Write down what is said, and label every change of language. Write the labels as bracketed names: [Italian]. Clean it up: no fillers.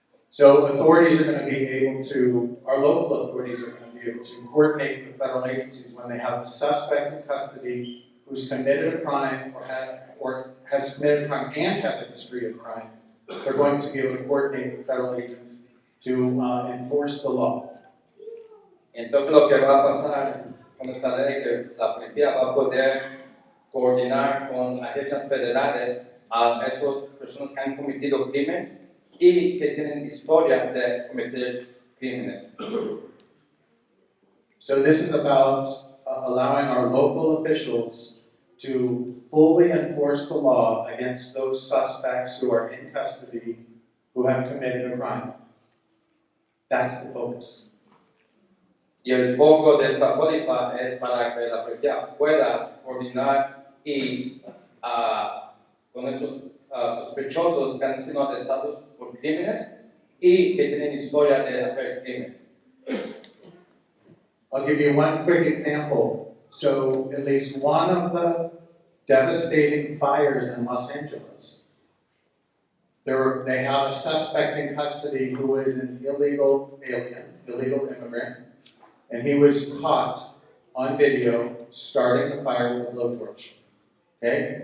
[English] So authorities are going to be able to, our local authorities are going to be able to coordinate with federal agencies when they have a suspect in custody who's committed a crime or has committed a crime and has a history of crime. They're going to be able to coordinate with federal agents to enforce the law. [Spanish] Entonces lo que va a pasar con esta ley que la policía va a poder coordinar con agencias federales a esas personas que han cometido crímenes y que tienen historia de cometer crímenes. [English] So this is about allowing our local officials to fully enforce the law against those suspects who are in custody who have committed a crime. That's the focus. [Spanish] Y el foco de esta póliza es para que la policía pueda coordinar y con esos sospechosos que han sido arrestados por crímenes y que tienen historia de hacer crimen. [English] I'll give you one quick example. So at least one of the devastating fires in Los Angeles, they have a suspect in custody who is an illegal alien, illegal immigrant, and he was caught on video starting the fire with a blowtorch. Okay?